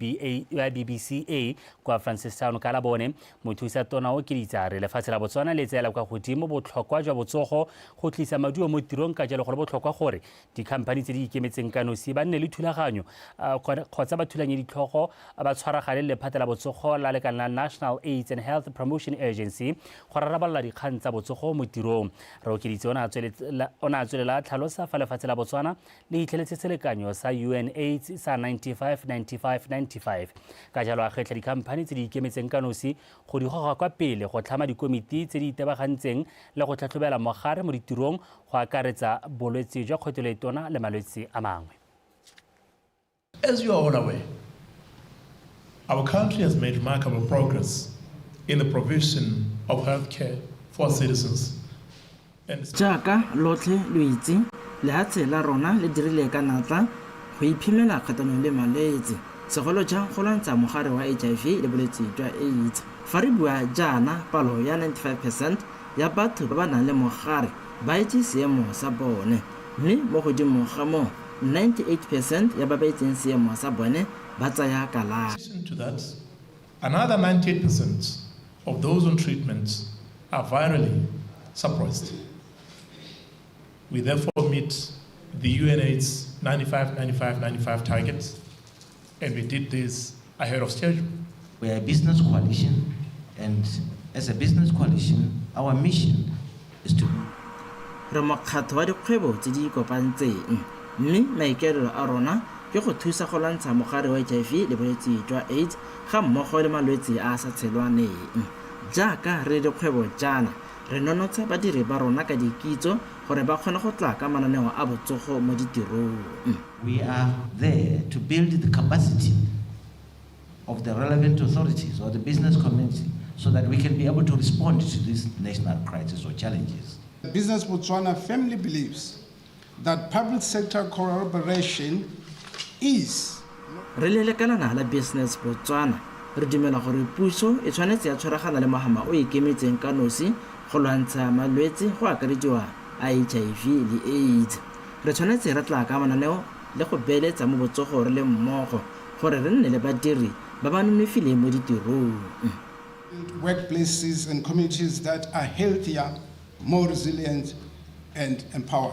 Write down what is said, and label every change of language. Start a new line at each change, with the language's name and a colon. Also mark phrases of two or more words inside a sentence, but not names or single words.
Tswana: BBCA kwa Francistown ka labone mothisa tona Okeditse re lefatshe la Botswana le tsela kwa godimo botlhokwa jwa botsogo go tlisa maduo mo tirong ka jalo go botlhokwa gore dikhamphani di ikemetseng kanosi ba nne le thulaganyo kgotsa ba thulanye ditlhogo ba tshwaragane le lephata la botsogo la lekana la National AIDS and Health Promotion Agency go rarabolola dikgang tsa botsogo mo tirong re Okeditse ona a tswelela tlhalosa fa lefatshe la Botswana le itlheletse selekanyo sa UNAIDS sa 95 ka jalo a kgetla dikhamphani tse di ikemetseng kanosi go di goga kwa pele go tlhama dikomiti tse di itebagantseng le go tlhatlhobela mogare mo ditirong go akaretsa bolwetse jwa kgwetlholetona le malwetse a mangwe.
English: As you are all aware, our country has made remarkable progress in the provision of healthcare for citizens.
Tswana: Jaaka lotlhe lo itse lehatshe la rona le dirile ka natla go iphemela kgatlhanong le malwetse segolo jang go lwantsha mogare wa HIV le bolwetse jwa AIDS. Fa re bua jaana palo ya 95% ya batho ba ba nang le mogare ba itse seemo sa bone mme mo godimo ga mo 98% ya ba ba itseng seemo sa bone ba tsaya kalafi.
English: To that, another 98% of those on treatment are virally suppressed. We therefore meet the UNAIDS 95 targets, and we did this ahead of schedule. We are a business coalition, and as a business coalition, our mission is to
Tswana: re mokgatlho wa dikgwebo tse di kopantseng mme maikaelelo a rona ke go thusa go lwantsha mogare wa HIV le bolwetse jwa AIDS ga mmogo le malwetse a a sa tshelwaneng. Jaaka re dikgwebo jaana re nonotsa badiri ba rona ka dikitso gore ba kgone go tla ka mananeo a botsogo mo ditirong.
English: We are there to build the capacity of the relevant authorities or the business community so that we can be able to respond to this national crisis or challenges. Business Botswana firmly believes that public sector collaboration is.
Tswana: Re le lekalana la Business Botswana re dumela gore puso e tshwanetse ya tshwaragana le mahama o ikemetseng ka nosi go lwantsha malwetse go akarediwa HIV le AIDS. Re tshwanetse re tla ka mananeo le go beeletsa mo botsogo re le mmogo gore re nne le badiri ba ba nonofileng mo ditirong.
English: Workplaces and communities that are healthier, more resilient and empowered.